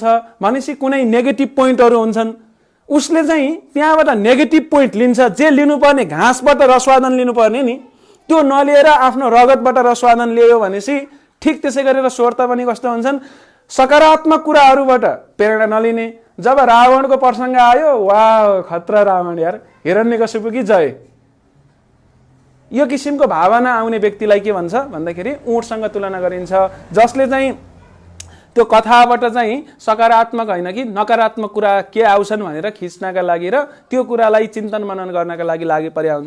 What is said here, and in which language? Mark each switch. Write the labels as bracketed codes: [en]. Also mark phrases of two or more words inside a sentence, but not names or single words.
[ne] भनेपछि कुनै नेगेटिभ पोइन्टहरू हुन्छन्, उसले चाहिँ त्यहाँबाट नेगेटिभ पोइन्ट लिन्छ, जे लिनुपर्ने घाँसबाट रसवादन लिनुपर्ने नि त्यो नलिएर आफ्नो रगतबाट रसवादन लियो भनेपछि ठिक त्यसै गरेर स्वरता पनि कस्तो हुन्छन्, सकारात्मक कुराहरूबाट प्रेरणा नलिने। जब रावणको प्रसङ्ग आयो, [hi] वाह खतरा रावण यार, हिरण्यकशिपु की जय, [ne] यो किसिमको भावना आउने व्यक्तिलाई के भन्छ भन्दाखेरि ऊँटसँग तुलना गरिन्छ, जसले चाहिँ त्यो कथाबाट चाहिँ सकारात्मक होइन कि नकारात्मक कुरा के आउँछन् भनेर खिच्नका लागि र त्यो कुरालाई चिन्तन मनन गर्नका लागि लागि परेका हुन्छ।